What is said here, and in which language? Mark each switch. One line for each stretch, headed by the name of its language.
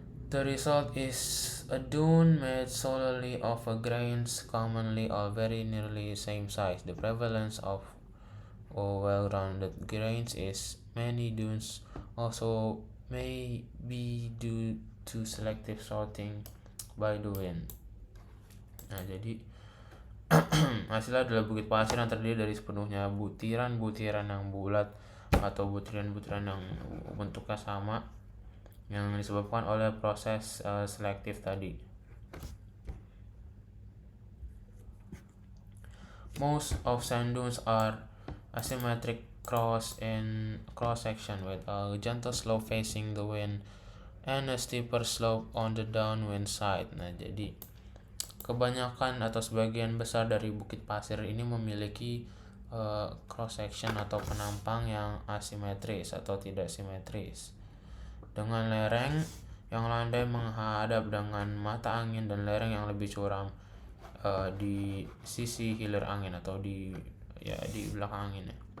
English: The result is a dune made solely of grains commonly all very nearly same size. The prevalence of well-rounded grains is many dunes also may be due to selective sorting by the wind.
Indonesian: Nah, jadi hasilnya adalah bukit pasir yang terdiri dari sepenuhnya butiran-butiran yang bulat atau butiran-butiran yang bentuknya sama yang disebabkan oleh proses selektif tadi.
English: Most of sand dunes are asymmetric cross section with a gentle slope facing the wind and a steeper slope on the downwind side.
Indonesian: Nah, jadi kebanyakan atau sebagian besar dari bukit pasir ini memiliki cross section atau penampang yang asimetris atau tidak simetris, dengan lereng yang landai menghadap dengan mata angin dan lereng yang lebih curam di sisi hilir angin atau di belakang angin ya.